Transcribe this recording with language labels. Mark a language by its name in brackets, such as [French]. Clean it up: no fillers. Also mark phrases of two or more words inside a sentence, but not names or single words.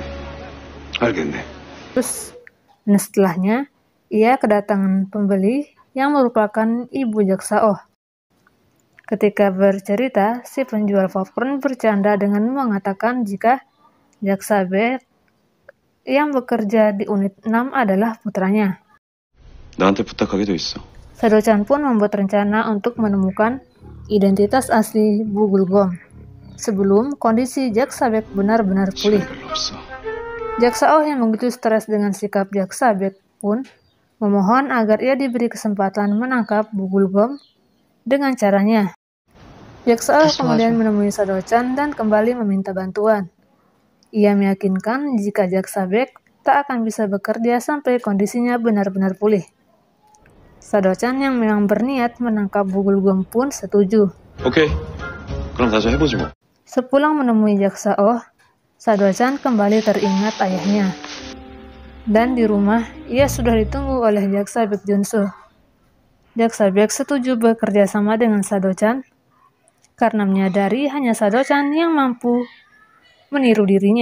[Indonesian] Dan setelahnya, ia kedatangan pembeli yang merupakan ibu jaksa Oh. Ketika bercerita, si penjual popcorn bercanda dengan mengatakan jika jaksa Bek yang bekerja di unit 6 adalah putranya. [Korean] 나한테 부탁하게 돼 있어. [Indonesian] Sado-chan pun membuat rencana untuk menemukan identitas asli Bu Gulgom sebelum kondisi jaksa Bek benar-benar pulih. Jaksa Oh yang begitu stres dengan sikap jaksa Bek pun memohon agar ia diberi kesempatan menangkap Bu Gulgom dengan caranya. Jaksa Oh kemudian menemui Sado-chan dan kembali meminta bantuan. Ia meyakinkan jika jaksa Bek tak akan bisa bekerja sampai kondisinya benar-benar pulih. Sado-chan yang memang berniat menangkap Bu Gulgom pun setuju. [Korean] 오케이. 그럼 다시 해보지 뭐. [Indonesian] Sepulang menemui jaksa Oh, Sado-chan kembali teringat ayahnya. Dan di rumah, ia sudah ditunggu oleh jaksa Baek Junso. Jaksa Bek setuju bekerja sama dengan Sado-chan karena menyadari hanya Sado-chan yang mampu meniru dirinya.